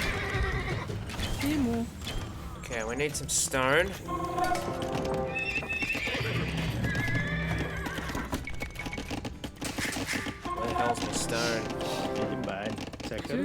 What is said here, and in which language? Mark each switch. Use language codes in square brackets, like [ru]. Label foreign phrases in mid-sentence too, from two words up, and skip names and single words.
[mn] Тийм үү? [en] Okay, we need some stone. Where the hell's my stone? [mn] Тийм байна. Захир